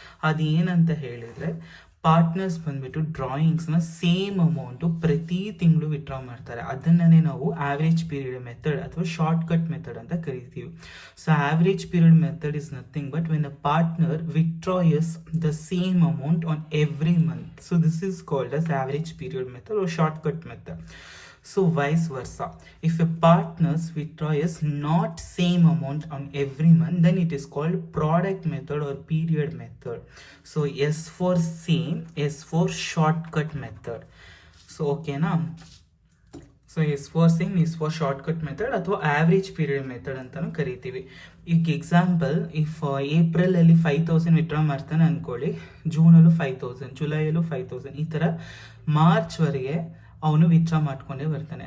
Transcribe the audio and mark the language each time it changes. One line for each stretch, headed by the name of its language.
Kannada: ಅದೇನಂತ ಹೇಳಿದರೆ ಪಾರ್ಟ್ನರ್ಸ್ ಬಂದ್ಬಿಟ್ಟು ಡ್ರಾಯಿಂಗ್ಸ್ನ ಸೇಮ್ ಅಮೌಂಟು ಪ್ರತಿ ತಿಂಗಳು ವಿತ್ಡ್ರಾ ಮಾಡ್ತಾರೆ. ಅದನ್ನೇ ನಾವು ಆವ್ರೇಜ್ ಪೀರಿಯಡ್ ಮೆಥಡ್ ಅಥವಾ ಶಾರ್ಟ್ ಕಟ್ ಮೆಥಡ್ ಅಂತ ಕರಿತೀವಿ.
English: So average period method is nothing but when a partner withdraws the same amount on every month. So this is called as average period method or shortcut method. So vice versa, if a partners withdraws not same amount on every month, then it is called product method or period method. So S for same, S for shortcut method. So okay na, so S for same, S for shortcut method
Kannada: ಅಥವಾ
English: average period method
Kannada: ಅಂತಲೂ ಕರಿತೀವಿ. ಈಗ example, if ಏಪ್ರಿಲಲ್ಲಿ 5,000 withdraw ಮಾಡ್ತಾನೆ ಅಂದ್ಕೊಳ್ಳಿ, ಜೂನಲ್ಲೂ 5,000, ಜುಲೈಯಲ್ಲೂ 5,000, ಈ ಥರ ಮಾರ್ಚ್ವರೆಗೆ ಅವನು withdraw ಮಾಡ್ಕೊಂಡೇ ಬರ್ತಾನೆ.